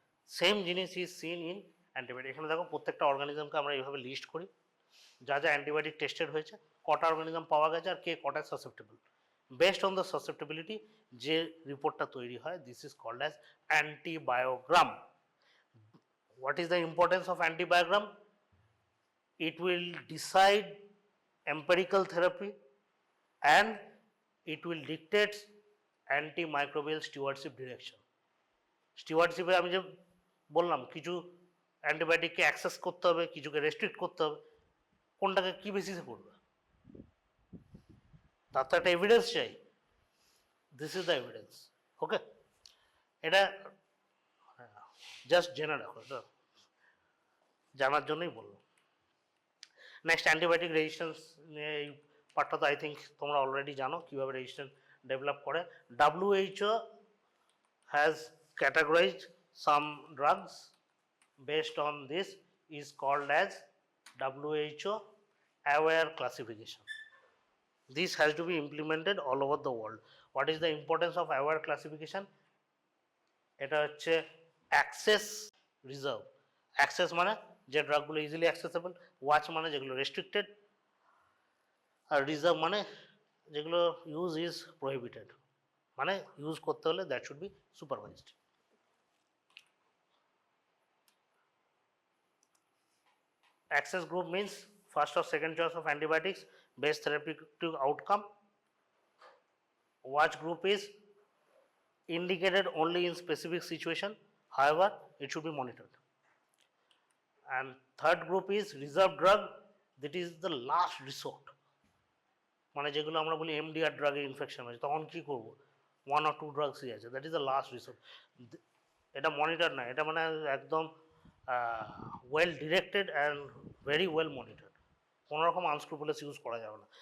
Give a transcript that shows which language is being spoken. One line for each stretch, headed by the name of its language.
Bangla: Same জিনিস
English: is seen in
Bangla: antibiotic. এখানে দেখো প্রত্যেকটা অর্গানিজমকে আমরা এইভাবে লিস্ট করি, যা যা অ্যান্টিবায়োটিক টেস্টেড হয়েছে, কটা অর্গানিজম পাওয়া গেছে আর কে কটা সাসেপ্টেবল।
English: based on the susceptibility
Bangla: যে রিপোর্টটা তৈরি হয়,
English: This is called as antibiogram. What is the importance of antibiogram? It will decide empirical therapy and it will dictate antimicrobial stewardship direction.
Bangla: স্টিওয়ার্ডশিপে আমি যে বললাম কিছু অ্যান্টিবায়োটিককে অ্যাক্সেস করতে হবে, কিছুকে রেস্ট্রিক্ট করতে হবে, কোনটাকে কী বেসিসে করবে তার তো একটা এভিডেন্স চাই।
English: This is the evidence.
Bangla: ওকে, এটা জাস্ট জেনে রাখো, এটা জানার জন্যই বললাম। নেক্সট অ্যান্টিবায়োটিক রেজিস্ট্যান্স, এই পার্টটা তো আই থিঙ্ক তোমরা অলরেডি জানো কীভাবে রেজিস্ট্যান্স ডেভেলপ করে।
English: WHO has categorized some drugs based on this is called as WHO aware classification. This has to be implemented all over the world. What is the importance of aware classification?
Bangla: এটা হচ্ছে access reserve. Access মানে যে ড্রাগগুলো easily accessible, watch মানে যেগুলো restricted, আর reserve মানে যেগুলো use is prohibited, মানে use করতে হলে
English: That should be supervised. Access group means first or second choice of antibiotics, best therapeutic outcome. Watch group is indicated only in specific situation, however it should be monitored. And third group is reserve drug, that is the last resort,
Bangla: মানে যেগুলো আমরা বলি MDR ড্রাগে infection হয়েছে তখন কি করব,
English: 1 or 2 ড্রাগসই আছে, that is the last resort.
Bangla: এটা মনিটর না, এটা মানে একদম
English: well directed and very well monitored,
Bangla: কোনো রকম আনস্ক্রুপুলাস ইউজ করা যাবে না।